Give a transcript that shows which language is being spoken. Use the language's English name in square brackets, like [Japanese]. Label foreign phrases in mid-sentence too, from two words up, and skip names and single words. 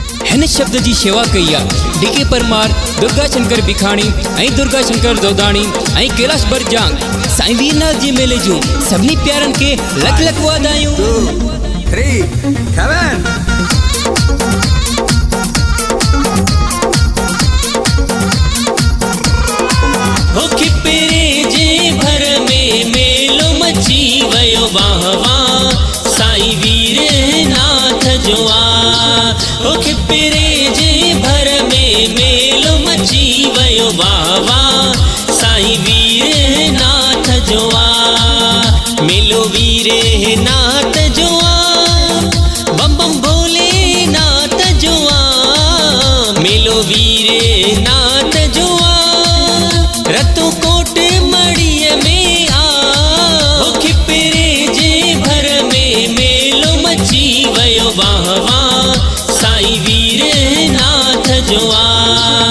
[Sindhi] हिन शब्द जी शेवा कई आहे। डीके परमार, दुर्गा शंकर भिखाणी ऐं दुर्गा शंकर दोदाणी ऐं कैलाश बरजांग साईं वीरनाथ जी मेले जूं सभिनी प्यारनि खे लख लख वाधायूं। 2, 3, [English] come on। [Sindhi] हो खिपरे जे भर में मेलो मची वयो वाह वाह साईं वीरनाथ जो आ। हो खिपरे जे भर में मेलो मची वयो वाह वाह साईं वीरनाथ जो आ। मेलो वीरनाथ जो आ, बम बम भोलेनाथ जो आ। मेलो वीरनाथ जो आ, रतु कोट मड़ीअ में आ। हो खिपरे जे भर में मेलो मची वयो वाह वाह साईं वीरनाथ जो आ।